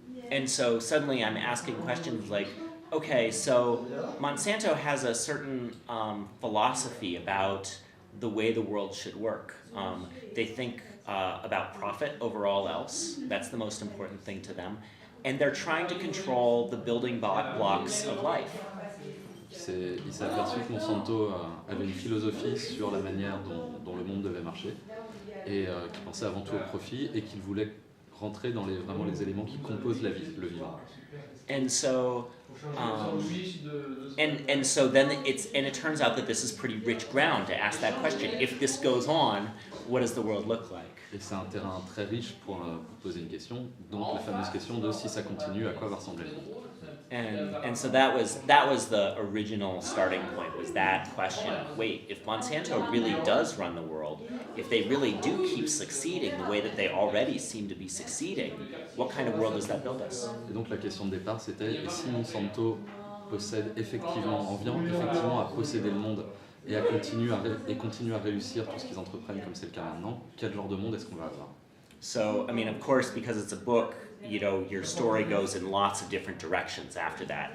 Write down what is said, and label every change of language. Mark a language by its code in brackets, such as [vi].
[en] And so suddenly I'm asking questions like, okay, so Monsanto has a certain philosophy about the way the world should work. They think about profit over all else. That's the most important thing to them. And they're trying to control the building blocks of life. [fr] Il s'est aperçu que Monsanto avait une philosophie sur la manière dont le monde devait marcher et qu'il pensait avant tout au profit et qu'il voulait rentrer dans vraiment les éléments qui composent le vivant. [en] And so, and so then it turns out that this is pretty rich ground to ask that question. If this goes on, what does the world look like? [fr] Et c'est un terrain très riche pour poser une question, donc la fameuse question de si ça continue, à quoi va ressembler le monde. [en] And so that was the original starting point, was that question. Wait, if Monsanto really does run the world, if they really do keep succeeding the way that they already seem to be succeeding, what kind of world does that build us? [fr] Et donc la question de départ c'était, et si Monsanto en vient effectivement à posséder le monde et continue à réussir tout ce qu'ils entreprennent comme c'est le cas maintenant, quel genre de monde est-ce qu'on va avoir? [en] So, I mean, of course, because it's a book, your story goes in lots of different directions after that.